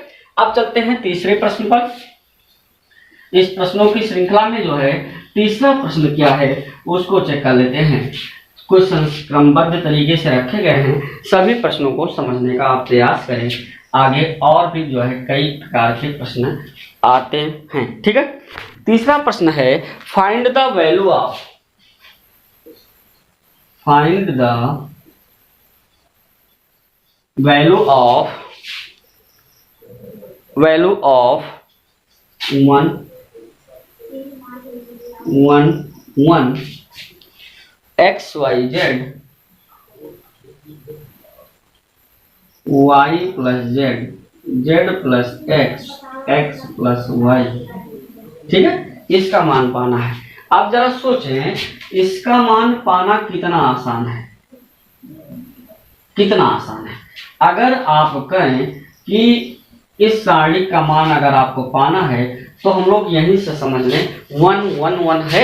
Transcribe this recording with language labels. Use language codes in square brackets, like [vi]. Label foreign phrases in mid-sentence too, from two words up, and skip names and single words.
[hi] अब चलते हैं तीसरे प्रश्न पर। इस प्रश्नों की श्रृंखला में जो है तीसरा प्रश्न क्या है उसको चेक कर लेते हैं। क्वेश्चन क्रमबद्ध तरीके से रखे गए हैं, सभी प्रश्नों को समझने का आप प्रयास करें। आगे और भी जो है कई प्रकार के प्रश्न आते हैं, ठीक है। तीसरा प्रश्न है [en] find the value of value of 1 x y z y plus z z plus x plus y, [hi] ठीक है। इसका मान पाना है। आप जरा सोचें, इसका मान पाना कितना आसान है, कितना आसान है। अगर आप कहें कि इस सारणी का मान अगर आपको पाना है तो हम लोग यहीं से समझ लें 1 1 1 है।